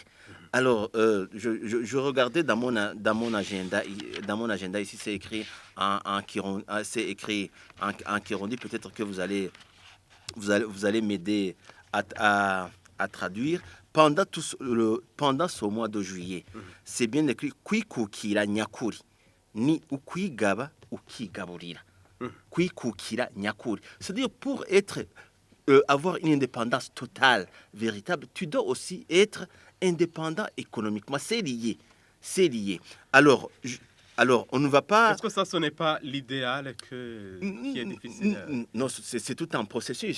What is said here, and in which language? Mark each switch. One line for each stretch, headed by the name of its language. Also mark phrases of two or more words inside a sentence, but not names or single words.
French: Alors, je regardais dans mon agenda ici, c'est écrit en Kirundi. Peut-être que vous allez m'aider à traduire. Pendant ce mois de juillet, c'est bien écrit
Rundi: kwikukira nyakuri ni ukwigaba ukigaburira. Kwikukira nyakuri.
French: C'est-à-dire pour avoir une indépendance totale, véritable, tu dois aussi être indépendant économiquement. C'est lié. Alors, on ne va pas... Est-ce que ce n'est pas l'idéal qui est difficile? Non, c'est tout un processus.